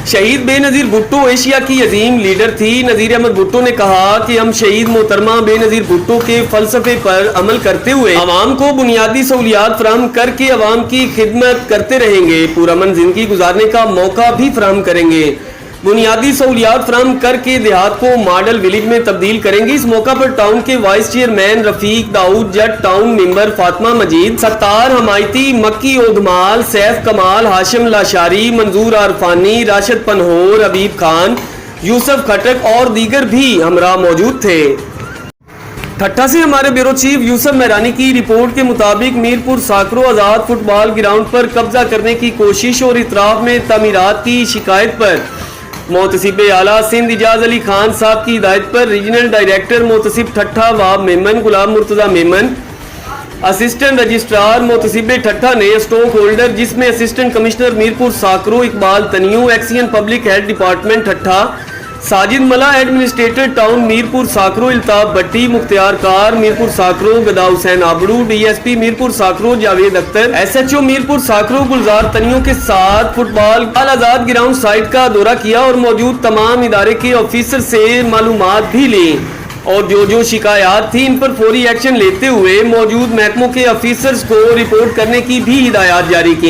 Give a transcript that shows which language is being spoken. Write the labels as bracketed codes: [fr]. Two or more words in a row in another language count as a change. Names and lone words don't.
[ur] شہید بےنظیر بھٹو ایشیا کی عظیم لیڈر تھی۔ نذیر احمد بھٹو نے کہا کہ ہم شہید محترمہ بےنظیر بھٹو کے فلسفے پر عمل کرتے ہوئے عوام کو بنیادی سہولیات فراہم کر کے عوام کی خدمت کرتے رہیں گے، پرامن زندگی گزارنے کا موقع بھی فراہم کریں گے، بنیادی سہولیات فراہم کر کے دیہات کو [en] model village [ur] میں تبدیل کریں گے. اس موقع پر ٹاؤن کے [en] vice chairman [ur] رفیق داؤد جٹ, ٹاؤن ممبر فاطمہ مجید، ستار حمایتی، مکی اودھمال، سیف کمال، ہاشم لاشاری، منظور عرفانی، راشد پنہور، حبیب خان, یوسف خٹک اور دیگر بھی ہمراہ موجود تھے. ٹھٹھہ سے ہمارے [en] bureau chief [ur] یوسف مہرانی کی رپورٹ کے مطابق میرپور ساکرو آزاد [en] football ground [ur] پر قبضہ کرنے کی کوشش اور اطراف میں تعمیرات کی شکایت پر محتسب اعلیٰ سندھ اعجاز علی خان صاحب کی ہدایت پر [en] regional director [ur] محتسب ٹھٹھہ واب میمن، غلام مرتضیٰ میمن, [en] assistant registrar [ur] محتسب ٹھٹھہ نے [en] stock holder [ur] جس میں [en] assistant commissioner [ur] میرپور ساکرو اقبال تنیو, [en] XEN Public Health Department [ur] ٹھٹھہ، ساجد ملا [en] administrator town [ur] میرپور ساکرو، الطاف بھٹی، مختیارکار میرپور ساکرو، گدا حسین آبڑو، ڈی ایس پی میرپور ساکرو جاوید اختر، ایس ایچ او میرپور ساکرو گلزار تنیو کے ساتھ فٹبال آزاد [en] ground site [ur] کا دورہ کیا اور موجود تمام ادارے کے آفیسر سے معلومات بھی لی اور جو شکایت تھی ان پر فوری ایکشن لیتے ہوئے موجود محکموں کے آفیسرز کو رپورٹ کرنے کی بھی ہدایت جاری کی.